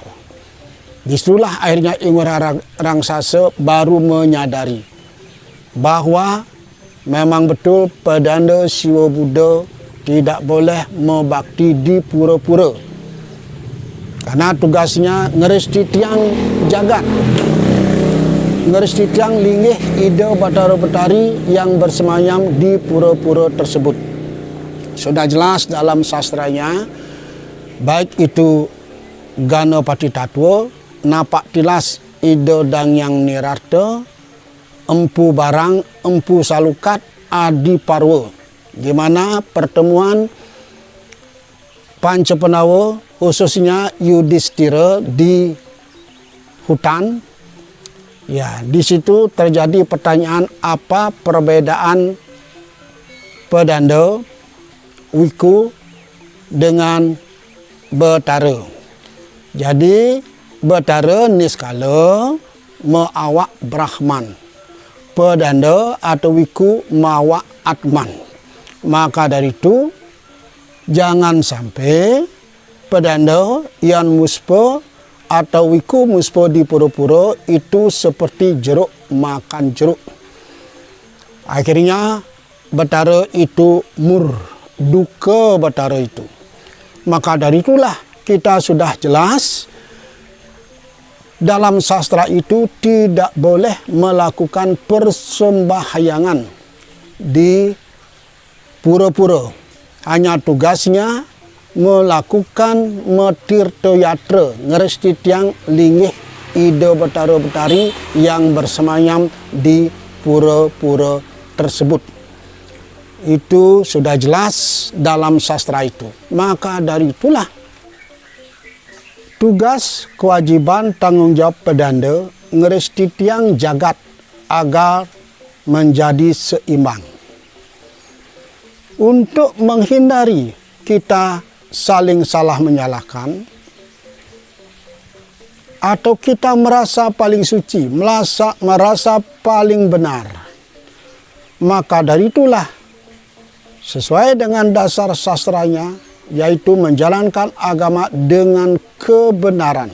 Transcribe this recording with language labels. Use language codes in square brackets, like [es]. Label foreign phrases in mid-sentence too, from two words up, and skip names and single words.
[id] Disitulah akhirnya Ingurah Raksasa baru menyadari bahwa memang betul pedanda Siwa Buddha tidak boleh membakti di pura-pura. Karena tugasnya [ban] ngeresti tiang jagat, ngeresti tiang linggih Ida Batara Betari [id] yang bersemayam di pura-pura tersebut. Sudah jelas dalam sastranya, baik itu Ganapati Tatwa, Napak Tilas Ida dan Yang Nirata, Empu Barang, Empu Salukat, Adi Parwa, di mana pertemuan Pancapenawa khususnya Yudhistira di hutan. Ya, di situ terjadi pertanyaan apa perbedaan pedanda Wiku dengan Betara. Jadi Betara [ban] niskala mawak Brahman, [id] pedanda atau Wiku mawak Atman. Maka dari itu jangan sampai pedanda yang muspa atau Wiku muspa di pura-pura itu seperti jeruk makan jeruk. Akhirnya Betara itu duka Betara itu. Maka dari itulah kita sudah jelas dalam sastra itu tidak boleh melakukan persembahyangan di pura-pura. Hanya tugasnya melakukan metirta yatra [ban] ngeresti tiang linggih Ida Batara Betari [id] yang bersemayam di pura-pura tersebut. Itu sudah jelas dalam sastra itu. Maka dari itulah tugas, kewajiban, tanggung jawab pedanda [ban] ngeresti tiang jagat [id] agar menjadi seimbang. Untuk menghindari kita saling salah menyalahkan atau kita merasa paling suci, merasa paling benar, maka dari itulah sesuai dengan dasar sastranya, yaitu menjalankan agama dengan kebenaran.